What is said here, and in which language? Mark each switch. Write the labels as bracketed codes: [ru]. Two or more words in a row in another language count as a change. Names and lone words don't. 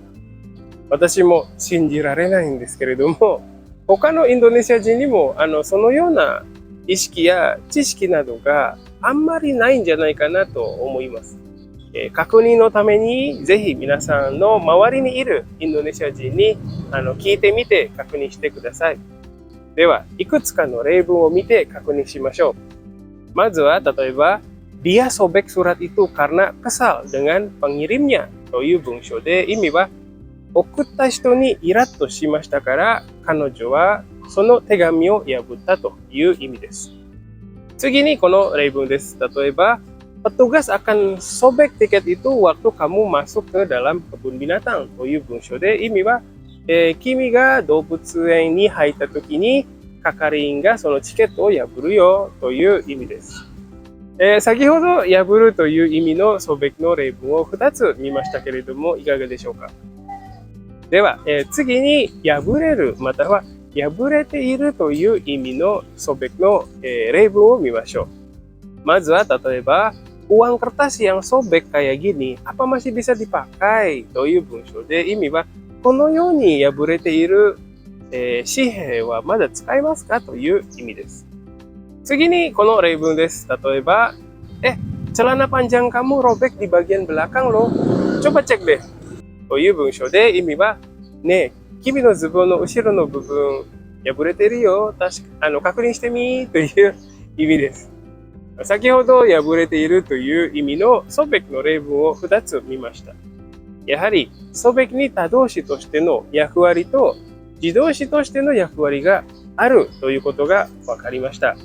[ja] 私も信じられないんですけれども、他のインドネシア人にもそのような意識や知識などがあんまりないんじゃないかなと思います。確認のためにぜひ皆さんの周りにいるインドネシア人に聞いてみて確認してください。では、いくつかの例文を見て確認しましょう。まずは、例えば、 [id] dia sobek surat itu karena kesal dengan pengirimnya [ja] という文章で、意味は、送った人にイラッとしましたから、彼女はその手紙を破ったという意味です。次にこの例文です。例えば、 [id] petugas akan sobek tiket itu waktu kamu masuk ke dalam kebun binatang [ja] という文章で、意味は、君が動物園に入った時に係員がそのチケットを破るよという意味です。先ほど破るという意味のソベクの例文を2つ見ましたけれども、いかがでしょうか。では、次に破れるまたは破れているという意味のソベクの、例文を見ましょう。まずは例えば、 [id] uang kertas yang sobek kayak gini, apa masih bisa dipakai [ja] という文章で、意味はこのように破れている、紙幣はまだ使えますかという意味です。次にこの例文です。例えば、 [id] celana panjang kamu robek di bagian belakang loh. Coba cek deh. [ja] という文章で、意味は、ねえ、君のズボンの後ろの部分破れてるよ。確認してみという意味です。先ほど破れているという意味のソベクの例文を2つ見ました。やはりソベクに他動詞としての役割と自動詞としての役割があるということが分かりました。